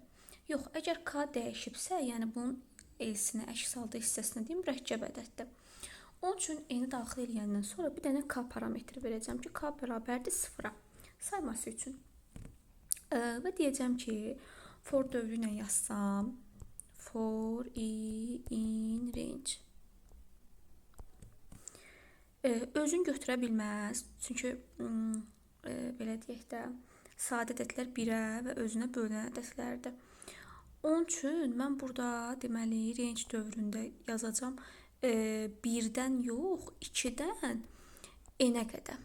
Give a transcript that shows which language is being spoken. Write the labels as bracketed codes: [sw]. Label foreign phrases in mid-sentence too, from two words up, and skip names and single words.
[az] Yox, əgər K dəyişibsə, yəni bunun elsinə, əks halda hissəsinə deyim, mürəkkəb ədəddir. Onun üçün n-i daxil edəndən sonra bir dənə K parametri verəcəm ki, K bərabərdir sıfıra sayması üçün. Və deyəcəm ki, for dövrü ilə yazsam, [en] for i in range. [az] Özün götürə bilməz. Çünki belə deyək də, sadə ədədlər 1-ə və özünə bölünən ədədlərdir. Onun üçün mən burada deməli range dövründə yazacağam 1-dən yox, 2-dən n-ə qədər.